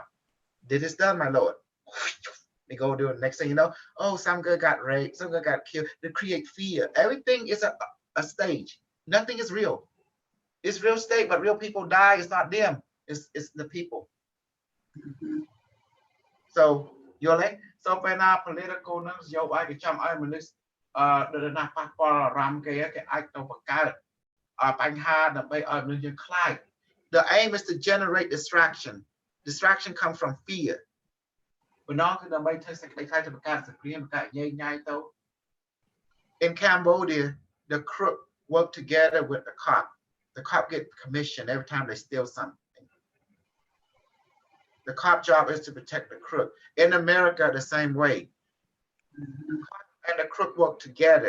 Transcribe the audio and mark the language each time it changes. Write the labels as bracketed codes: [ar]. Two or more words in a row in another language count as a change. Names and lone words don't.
[en] This is done, my lord. They go do it. Next thing you know, oh, some girl got raped, some girl got killed. They create fear. Everything is a stage. Nothing is real. It's real estate, but real people die. It's not them. It's the people. [km] So, Yole, so ពេលណា political នឹងនយោបាយគេចង់ឲ្យមនុស្សដែលណាប៉ះពាល់អារម្មណ៍គេអាចទៅបង្កើតបញ្ហាដើម្បីឲ្យមនុស្សយើងខ្លាច [en] The aim is to generate distraction. Distraction comes from fear. [km] បណ្ដោះគឺដើម្បីធ្វើសេចក្តីខ្លាចទៅបង្កើតសង្គ្រាមបង្កើតញញ៉ៃទៅ [en] In Cambodia the crook work together with the cop. The cop get commission every time they steal something. The cop job is to protect the crook. In America, the same way. The cop and the crook work together.